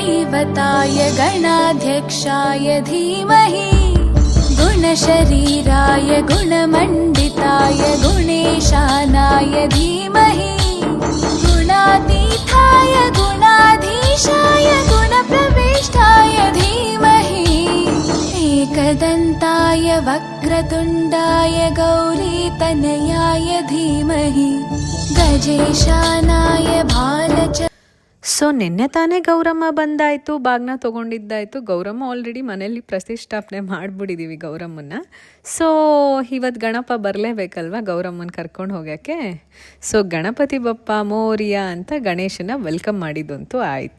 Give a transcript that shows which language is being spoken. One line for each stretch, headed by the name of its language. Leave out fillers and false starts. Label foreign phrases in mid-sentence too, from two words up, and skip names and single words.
Sanskrit: गणदेवताय गणाध्यक्षाय धीमहि गुणशरीराय गुणमण्डिताय गुणेशानाय धीमहि गुणातीताय गुणाधीशाय गुणप्रविष्टाय धीमहि एकदन्ताय वक्रतुण्डाय गौरीतनयाय धीमहि गजेशानाय भालच.
Kannada: ಸೊ ನಿನ್ನೆ ತಾನೇ ಗೌರಮ್ಮ ಬಂದಾಯಿತು, ಬಾಗ್ನ ತೊಗೊಂಡಿದ್ದಾಯಿತು. ಗೌರಮ್ಮ ಆಲ್ರೆಡಿ ಮನೇಲಿ ಪ್ರತಿಷ್ಠಾಪನೆ ಮಾಡಿಬಿಟ್ಟಿದ್ದೀವಿ ಗೌರಮ್ಮನ. ಸೊ ಇವತ್ತು ಗಣಪ ಬರಲೇಬೇಕಲ್ವ ಗೌರಮ್ಮನ ಕರ್ಕೊಂಡು ಹೋಗೋಕ್ಕೆ. ಸೊ
Marathi: गणपती बाप्पा मोरया
Kannada: ಅಂತ ಗಣೇಶನ ವೆಲ್ಕಮ್ ಮಾಡಿದಂತೂ ಆಯಿತು.